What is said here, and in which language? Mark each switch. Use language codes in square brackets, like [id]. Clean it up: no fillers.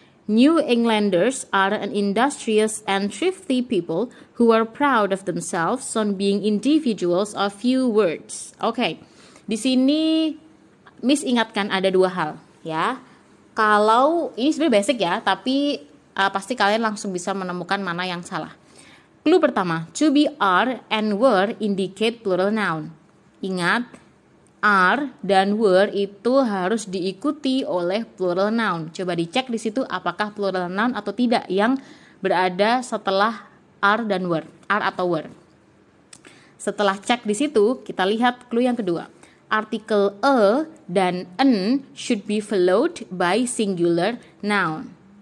[en] New Englanders are an industrious and thrifty people who are proud of themselves on being individuals of few words. [id] Oke. Di sini Miss ingatkan ada 2 hal ya. Kalau ini sebenarnya basic ya, tapi pasti kalian langsung bisa menemukan mana yang salah. Clue pertama, [en] to be, are, and were indicate plural noun. [id] Ingat, are dan were itu harus diikuti oleh plural noun. Coba dicek di situ apakah plural noun atau tidak yang berada setelah are dan were, are atau were. Setelah cek di situ, kita lihat clue yang kedua. Artikel a dan an [en] should be followed by singular noun.